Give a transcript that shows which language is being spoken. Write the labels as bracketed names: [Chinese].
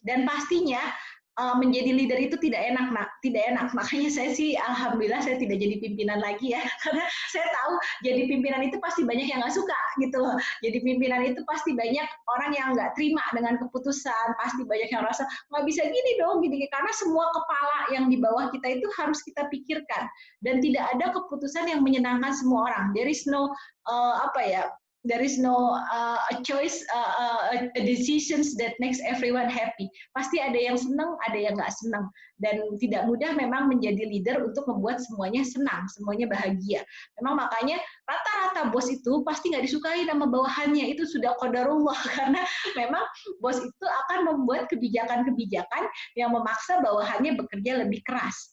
[Indonesian] Dan pastinya menjadi leader itu tidak enak. Makanya saya sih alhamdulillah saya tidak jadi pimpinan lagi ya, karena saya tahu jadi pimpinan itu pasti banyak yang nggak suka gitu loh. Jadi pimpinan itu pasti banyak orang yang nggak terima dengan keputusan, pasti banyak yang rasa nggak bisa gini dong, gini, karena semua kepala yang di bawah kita itu harus kita pikirkan, dan tidak ada keputusan yang menyenangkan semua orang. [English] There is no there is no a choice, a decisions that makes everyone happy. [Indonesian] Pasti ada yang senang, ada yang nggak senang. Dan tidak mudah memang menjadi leader untuk membuat semuanya senang, semuanya bahagia. Memang makanya rata-rata bos itu pasti nggak disukai sama bawahannya. Itu sudah qadarullah, karena memang bos itu akan membuat kebijakan-kebijakan yang memaksa bawahannya bekerja lebih keras.